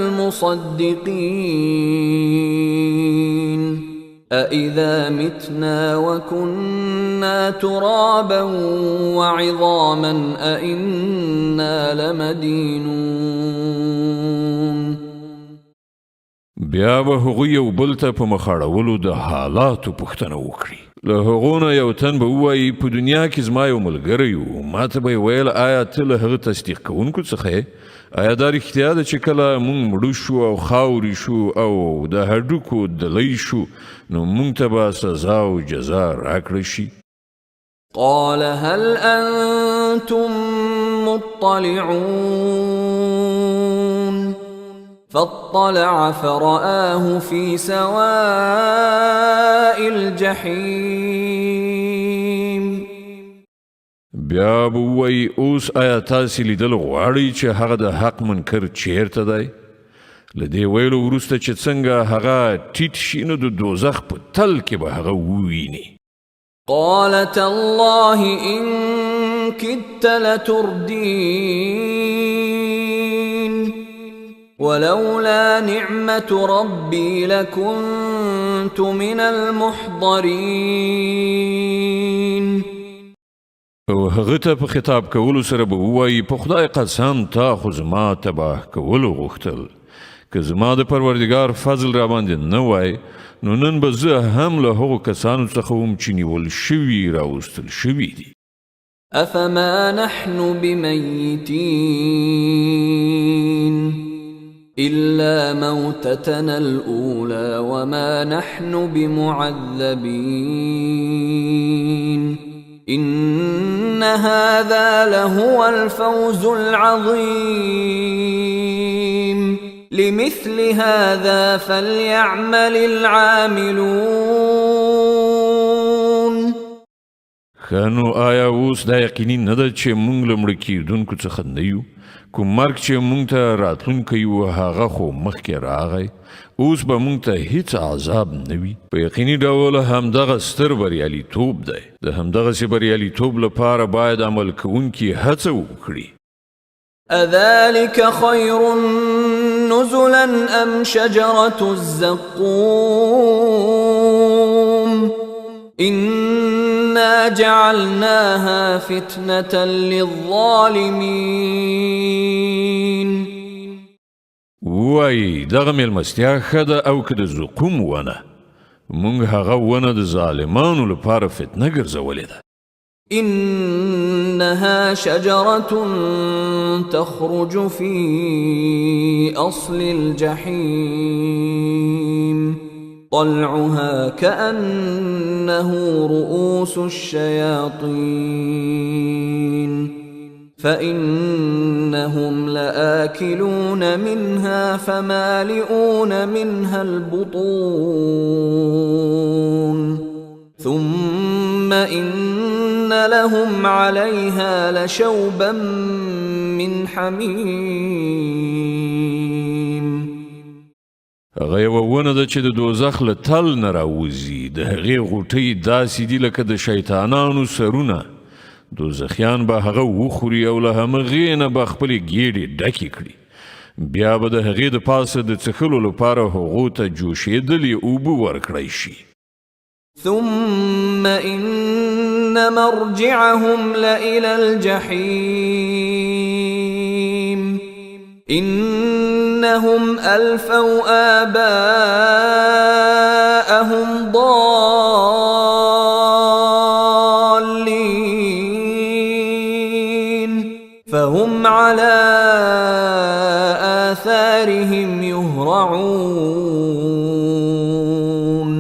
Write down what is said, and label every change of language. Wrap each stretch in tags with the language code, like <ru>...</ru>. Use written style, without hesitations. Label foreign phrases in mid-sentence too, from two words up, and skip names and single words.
<ar>المصدقين أإذا متنا وكنا ترابا وعظاما أإنا لمدينون.</ar> <ps>بیا به هغوی یو بل ته په مخاړولو د حالاتو پوښتنه وکړي. له هغو نه یو تن به ووایي په دنیا کې زما یو ملګری و، ما ته به یې ویل آیا ته له هغه تصدیق کوونکو څخه یې؟ آیا دا رښتیا ده چې کله موږ مړه شو او خاورې شو او د هډوکو دلی شو نو موږ ته به سزا او جزا راکړه شي؟</ps> <ar>قال هل أنتم مطلعون فاطلع فرآه في سواء الجحيم.</ar> <ps>بیا به ووایي اوس آیا تاسې لیدل غواړئ چې هغه د حق منکر چیرته دی؟ له دې ویلو وروسته چې څنګه هغه ټیټ شي نو د دوزخ په تل کې به هغه وویني.</ps> <ar>قال تالله إن كدت لتردين ولولا نعمة ربي لكنت من المحضرين.</ar> <ps>او هغه ته په خطاب کولو سره به ووایي په خدای قسم تا خو زما تباه کولو غوښتل، که زما د پروردګار فضل را باندې نه وای نو نن به زه هم له هغو کسانو څخه وم چې نیول شوي راوستل شوي دي.</ps> <ar>أفما نحن بميتين إلا موتتنا الأولى وما نحن بمعذبين إن هذا لهو الفوز العظيم لمثل هذا فليعمل العاملون.</ar> <ps>خانو آیا اوس دا یقیني نه ده چې موږ له مړه کېدونکو څخه نه یو؟ کوم مرګ چې موږ ته راتلونکی و هغه خو مخکې راغی، اوس به موږ ته هیڅ عذاب نه وي. په یقیني ډول همدغه ستر بریالیتوب دی. د همدغسې بریالیتوب لپاره باید عمل کوونکي هڅه وکړي.</ps> <ar>أذلك خير نزلا أم شجرة الزقوم إنا جعلناها فتنة للظالمين.</ar> <ps>وای دغه مېلمستیا ښه ده او که د زقوم ونه، موږ هغه ونه د ظالمانو لپاره فتنه ګرځولې ده.</ps> <ar>إنها شجرة تخرج في أصل الجحيم طلعها كأنه رؤوس الشياطين فإنهم لآكلون منها فمالئون منها البطون ثم إن لهم عليها لشوبا من حميم.</ar> <ps>هغه یوه ونه ده چې د دوزخ له تل نه راوځي، د هغې غوټۍ داسې دي لکه د شیطانانو سرونه. دوزخیان به هغه وخوري او له همغې نه به خپلې ګېډې ډکې کړي. بیا به د هغې د پاسه د څښلو لپاره هغو ته جوشېدلې اوبه ورکړی شي.</ps> <ar>ثم إن مرجعهم لإلى الجحيم إنهم ألفوا آباءهم ضالين فهم على آثارهم يهرعون.</ar>